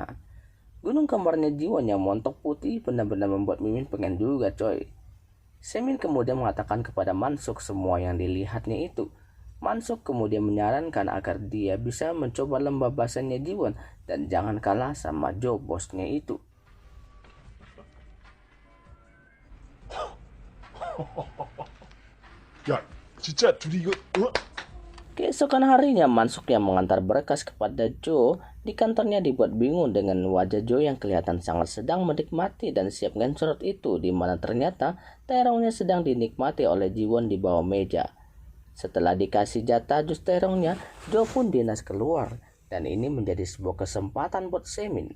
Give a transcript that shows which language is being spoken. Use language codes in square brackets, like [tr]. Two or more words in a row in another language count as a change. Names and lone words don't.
[id] Gunung kembarnya Jiwon yang montok putih benar-benar membuat Mimin pengen juga coy. Semin kemudian mengatakan kepada Mansuk semua yang dilihatnya itu. Mansuk kemudian menyarankan agar dia bisa mencoba lembah basahnya Jiwon dan jangan kalah sama Joe bosnya itu. [ko] 야, 진짜 둘이 이거 [id] Keesokan harinya Mansuk yang mengantar berkas kepada Joe di kantornya dibuat bingung dengan wajah Joe yang kelihatan sangat sedang menikmati dan siap ngencerot itu, di mana ternyata terongnya sedang dinikmati oleh Jiwon di bawah meja. Setelah dikasih jatah jus terongnya, Joe pun dinas keluar dan ini menjadi sebuah kesempatan buat Semin.